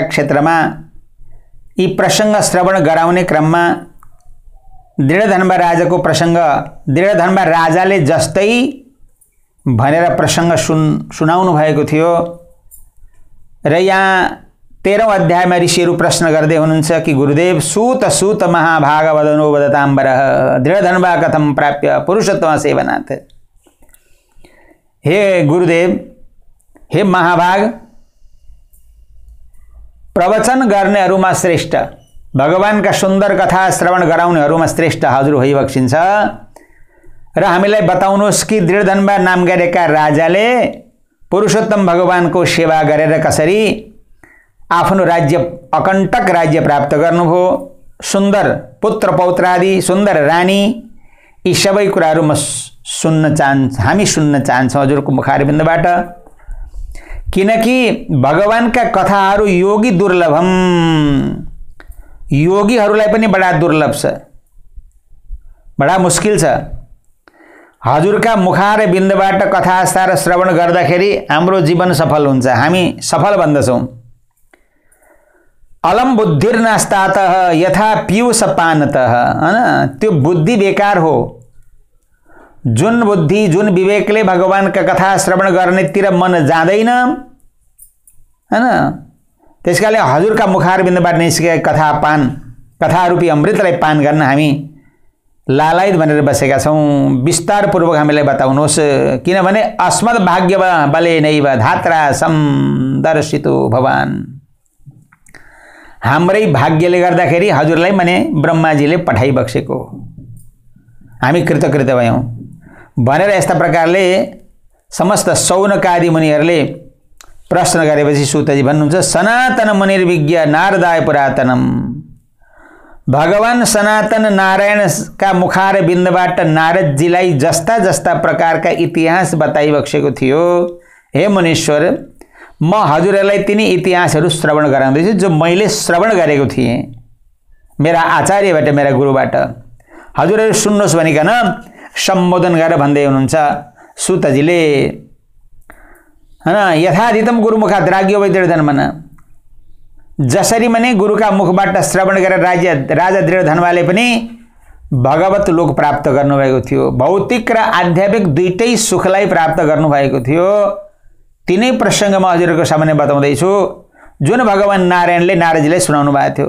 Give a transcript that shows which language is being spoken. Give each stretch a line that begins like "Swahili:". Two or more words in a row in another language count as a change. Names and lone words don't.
Nepali: क्षेत्रमा यी प्रसंग श्रवण गराउने क्रममा दृढधन्वा राजाको प्रसंग, दृढधन्वा राजाले जस्तै भनेर प्रसंग सुनाउनु भएको थियो र यहाँ 13औं अध्यायमा ऋषिहरू प्रश्न गर्दै हुनुहुन्छ कि गुरुदेव
Sanskrit: सूत सूत महाभाग वदनो वदताम्बरः दृढधन्वा कथम प्राप्य पुरुषोत्तम सेवनाथ।
Nepali: हे गुरुदेव, हे महाभाग, प्रवचन गर्नेहरूमा श्रेष्ठ, भगवान का सुंदर कथा श्रवण गराउनेहरूमा श्रेष्ठ हजुर होइबक्सिन्छ र हामीलाई बताउनुहोस् कि दृढधन्वा नाम गरेका राजाले पुरुषोत्तम भगवान को सेवा गरेर कसरी आफ्नो राज्य, अकण्टक राज्य प्राप्त गर्नुभयो, सुंदर पुत्र पौत्रादि, सुंदर रानी, यी सबै कुराहरू हामी सुन्न चाहन्छौं हजुरको मुखारबिन्दबाट। किनकि भगवान का कथाहरू
Sanskrit: योगी दुर्लभम,
Nepali: योगीहरूलाई पनि बडा दुर्लभ छ, बडा मुस्किल छ। हजुरका मुखार बिन्दबाट कथा सार श्रवण गर्दाखेरि हाम्रो जीवन सफल हुन्छ, हामी सफल बन्दछौं।
Sanskrit: अलम बुद्धिर्नास्तातः यथा पीयूष पानतः,
Nepali: हैन? त्यो बुद्धि बेकार हो। जुन बुद्धि, जुन विवेकले भगवान का कथा श्रवण गर्नेतिर मन जाँदैन, हैन? त्यसकाले हजुरका मुखार बिन्दबाट निस्केका कथा रूपी अमृतलाई पान गर्न हामी लालायत भनेर बसेका छौं। विस्तार पूर्वक हामीलाई बताउनुहोस्, किनभने
Sanskrit: अस्मद् भाग्य बलेनैव धात्रा समदर्शितो भवान।
Nepali: हाम्रै भाग्यले गर्दाखेरि हजुरलाई माने ब्रह्माजीले पठाइबक्सेको, हामी कृतकृत्य भयौं भनेर यस्ता प्रकारले समस्त सौनकादि मुनिहरूले प्रश्न गरेपछि सूतजी भन्नुहुन्छ,
Sanskrit: सनातन मुनिर्विज्ञ नारदाय पुरातनम।
Nepali: भगवान सनातन नारायण का मुखार बिन्दबाट नारदजीलाई जस्ता जस्ता प्रकारका इतिहास बताइबक्सेको थियो। हे मुनीश्वर, म हजुरलाई तिनी इतिहासहरू श्रवण गराउँदैछु जो मैले श्रवण गरेको थिएँ मेरा आचार्यबाट, मेरा गुरुबाट। हजुरहरू सुन्नुहोस् भनिकन सम्बोधन गरेर भन्दै हुनुहुन्छ सूतजीले, हैन?
Sanskrit: यथाधितम गुरुमुखात् राज्ञो वै दृढधन्वन्।
Nepali: जसरी मने गुरुका मुखबाट श्रवण गरेर राजा दृढधन्वाले पनि भगवत लोक प्राप्त गर्नुभएको थियो, भौतिक र आध्यात्मिक दुईटै सुखलाई प्राप्त गर्नुभएको थियो। तिनै प्रसंगमा हजुरको सामने बताउँदैछु जुन भगवान नारायणले नारदजीलाई सुनाउनु भएको थियो।